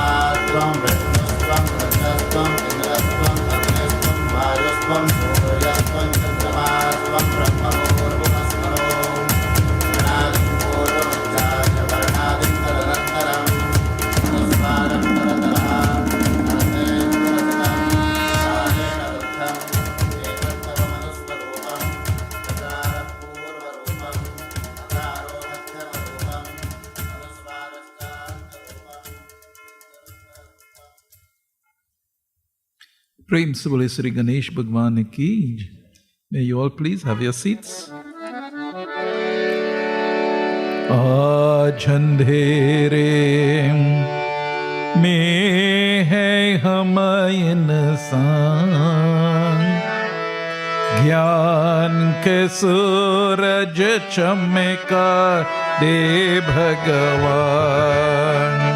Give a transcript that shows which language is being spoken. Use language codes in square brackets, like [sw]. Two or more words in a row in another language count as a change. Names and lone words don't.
[sa] त्वं विष्णुस्त्वं रुद्रस्त्वं इन्द्रस्त्वं अग्निस्त्वं वायुस्त्वं सूर्यस्त्वं चन्द्रमास्त्वं ब्रह्मभूर्भुवस्वरो गणादिं पूर्वमुच्चार्य वर्णादिं तदनन्तरम् अनुस्वारं परतरः अनन्तेन्द्ररचितं कालेन रुद्धम् एतत्तवमनुस्वरूपं तत्रारपूर्वरूपम् अकारो मध्यमरूपम् अनुस्वारश्चान्तरूपम् [hi] प्रेम से बोले श्री गणेश भगवान की. [en] May you all please have your seats. [hi] आज अंधेरे में है हम इंसान, ज्ञान के सूरज चमका दे भगवान।